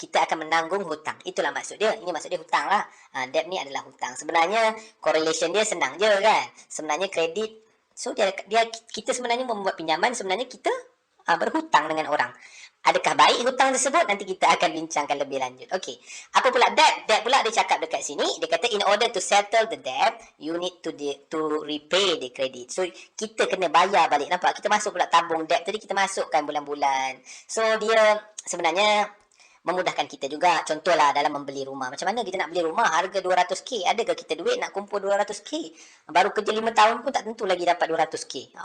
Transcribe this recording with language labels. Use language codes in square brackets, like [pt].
[ms] Kita akan menanggung hutang. Itulah maksud dia. Ini maksud dia hutang lah. Debt ni adalah hutang. Sebenarnya correlation dia senang je kan. Sebenarnya kredit, so kita sebenarnya membuat pinjaman, sebenarnya kita berhutang dengan orang. Adakah baik hutang tersebut? Nanti kita akan bincangkan lebih lanjut. Okey. Apa pula debt? Debt pula dia cakap dekat sini. [en] Dia kata in order to settle the debt, you need to repay the credit. [ms] So kita kena bayar balik. Nampak? Kita masuk pula tabung debt tadi, kita masukkan bulan-bulan. So dia sebenarnya memudahkan kita juga. Contohlah dalam membeli rumah. Macam mana kita nak beli rumah harga 200k? Adakah kita duit nak kumpul 200k? Baru kerja 5 tahun pun tak tentu lagi dapat 200k.